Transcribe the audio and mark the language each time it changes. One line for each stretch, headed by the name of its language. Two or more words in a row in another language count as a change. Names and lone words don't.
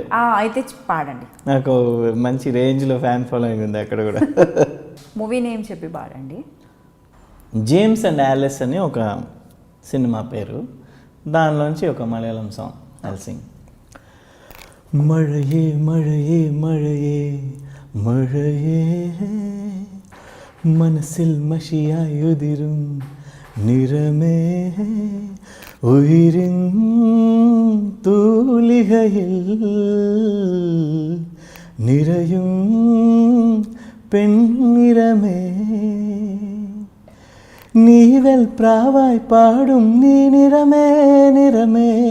Telugu: అయితే పాడండి. నాకు మంచి రేంజ్లో
English: fan following
Telugu: ఉంది అక్కడ కూడా.
English: movie name
Telugu: చెప్పి పాడండి. జేమ్స్ అండ్ యాలిస్ అని ఒక సినిమా పేరు, దానిలోంచి ఒక మలయాళం
English: song I'll sing.
Malayalam: మഴയേ മഴയേ മഴയേ മഴയേ മനസ്സിൽ മഷിയായുതിരും നിറമേ ഉയിരിൻ തൂലികയിൽ നിറയും പെൺനിറമേ നീവൽ പ്രാവായി പാടും നീ നിറമേ നിറമേ